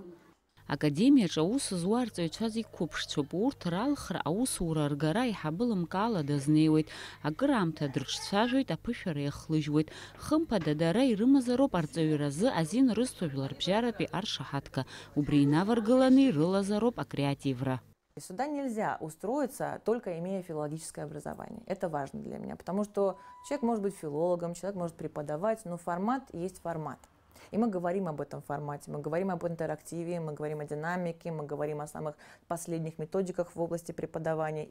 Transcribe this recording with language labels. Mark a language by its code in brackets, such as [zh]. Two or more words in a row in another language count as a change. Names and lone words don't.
[ab] Академиаҿы аус зуа арҵаҩцәа зегь қәыԥшцәоуп. Урҭ ралхра аусура ргара иҳабылымкаала дазнеиуеит. Акыраамҭа дрыҿцәажәоит, аԥышәара иахлыжьуеит. Хымԥада дара ирымазароуп арҵаҩразы азин рысҭоажәлар бжьаратәи аршаҳаҭга. Убри инаваргыланы ирылазароуп акреативра. [ru] Сюда нельзя устроиться, только имея филологическое образование. Это важно для меня, потому что человек может быть филологом, человек может преподавать, но формат есть формат. И мы говорим об этом формате, мы говорим об интерактиве, мы говорим о динамике, мы говорим о самых последних методиках в области преподавания.